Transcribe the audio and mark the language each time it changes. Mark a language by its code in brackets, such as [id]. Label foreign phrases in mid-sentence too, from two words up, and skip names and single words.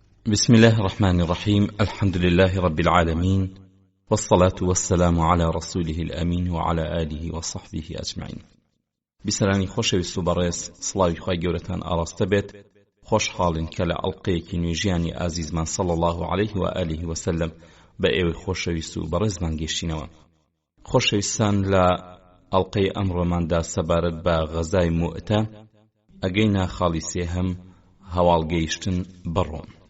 [ar] بسم الله الرحمن الرحيم. الحمد لله رب العالمين، والصلاة والسلام على رسوله الأمين وعلى آله وصحبه أجمعين. [ckb] بسرانی خۆشەویست و بەڕێز، سڵاوی خوای گەورەتان ئاڕاستە بێت. خۆشحاڵین کە لە ئەڵقەیەکی نوێژیانی ئازیزمان [ar] صلی الله عليه و آله وسلم [ckb] بە ئێوەی خۆشەویست و بەڕێزمان گەیشتینەوە. خۆشەویستان، لە ئەڵقەی ئەمڕۆماندا سەبارەت بە غەزای موئتە ئەگەینا خاڵی سێهەم، هەواڵگەیشتن بەڕۆم.